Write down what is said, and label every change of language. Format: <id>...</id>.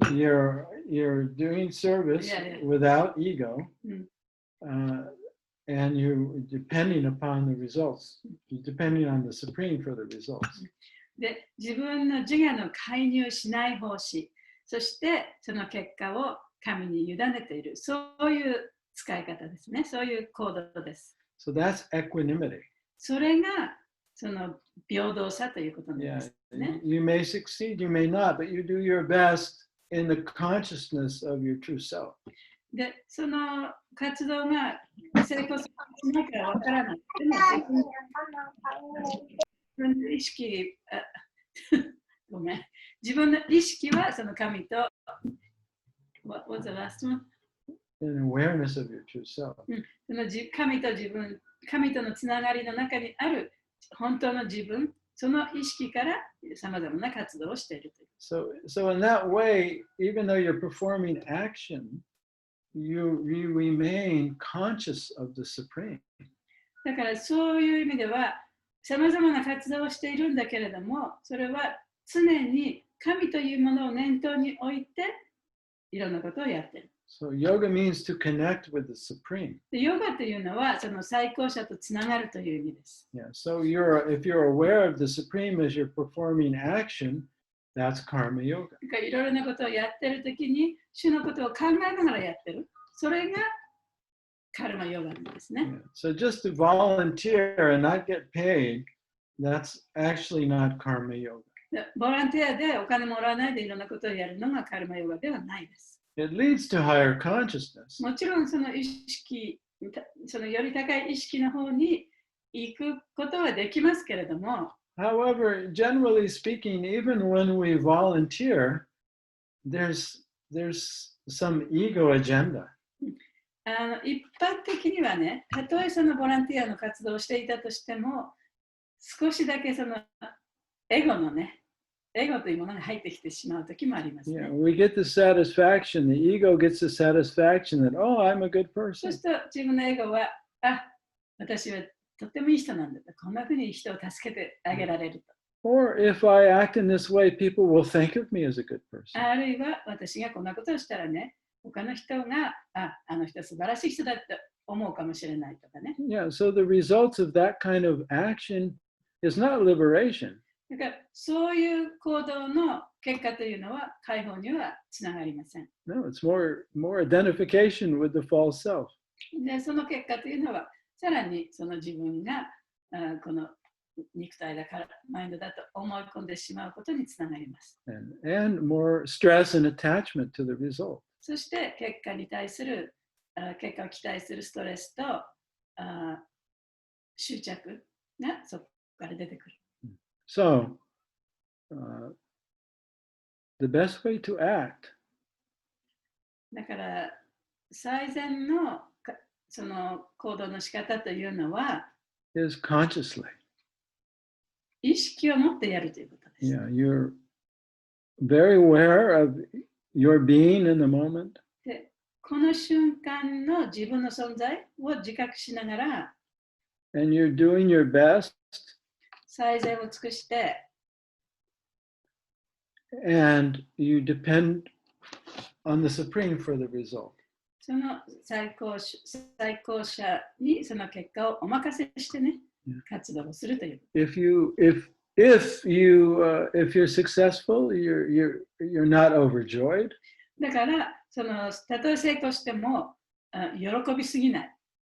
<en>You're doing service without ego, and you're depending upon the results. You're depending on the Supreme for the results.</en> <ja>で、自分の自我の介入しない奉仕、そしてその結果を神に委ねている、そういう使い方ですね。そういう行動です。</ja> <en>So that's equanimity.</en> <ja>それがその平等さということなんですね。</ja> <en>You may succeed, you may not, but you do your best in the consciousness of your true self.</en> <ja>で、その活動が成功するかしないかわからない。でも自分の意識、ごめん。自分の意識はその神と、</ja> <en>What was the last one? An awareness of your true self.</en> <ja>その神とのつながりの中にある本当の自分、その意識からさまざまな活動をしているという。</ja> <en>So in that way, even though you're performing action, you remain conscious of the Supreme.</en> <ja>だからそういう意味では、さまざまな活動をしているんだけれども、それは常に神というものを念頭に置いて、いろんなことをやっている。</ja> <en>So yoga means to connect with the Supreme.</en> <ja>ヨガというのはその最高者とつながるという意味です。</ja> <en>Yeah. So if you're aware of the Supreme as you're performing action, that's karma yoga.</en> <ja>いろいろなことをやってるときに、主のことを考えながらやってる。それがカルマヨガなんですね。</ja> <en>Yeah. So just to volunteer and not get paid, that's actually not karma yoga.</en> <ja>ボランティアでお金もらわないでいろんなことをやるのがカルマヨガではないです。</ja> <en>It leads to higher consciousness.</en> <ja>もちろんその意識、そのより高い意識の方に行くことはできますけれども、</ja> <en>However, generally speaking, even when we volunteer, there's some ego agenda.</en> <ja>一般的にはね、たとえそのボランティアの活動をしていたとしても、少しだけそのエゴというものが入ってきてしまうときもありますね。</ja> <en>Yeah, we get the satisfaction, the ego gets the satisfaction that, oh, I'm a good</en> <ja>そう</ja> <en>person.</en> <ja>すると自分のエゴは、私はとってもいい人なんだと、こんなふうに人を助けてあげられると。</ja> <en>Or if I act in this way, people will think of me as a good person.</en> <ja>あるいは私がこんなことをしたらね、他の人が、あの人素晴らしい人だって思うかもしれないとかね。</ja> <en>Yeah, so the results of that kind of action is not liberation.</en> <ja>だからそういう行動の結果というのは解放にはつながりません。</ja> <en>No, it's more identification with the false self.</en> <ja>で、その結果というのは、さらにその自分がこの肉体だからマインドだと思い込んでしまうことにつながります。</ja> <en>And more stress and attachment to the result.</en> <ja>そして結果に対する結果を期待するストレスと執着がそこから出てくる。</ja> <en>So, the best way to act</en> <ja>だから最善のその行動の仕方というのは</ja> <en>is consciously.</en> <ja>意識を持ってやるということです。</ja> <en>Yeah, you're very aware of your being in the moment.</en> <ja>で、この瞬間の自分の存在を自覚しながら</ja> <en>And you're doing your best.</en> <ja>最善を尽くして</ja> <en>And you depend on the Supreme for the result.</en> <ja>その最高者にその結果をお任せしてね、活動をするという。</ja> <en>If you're successful, you're not overjoyed.</en> <ja>だからそのたとえ成功しても喜びすぎない。</ja>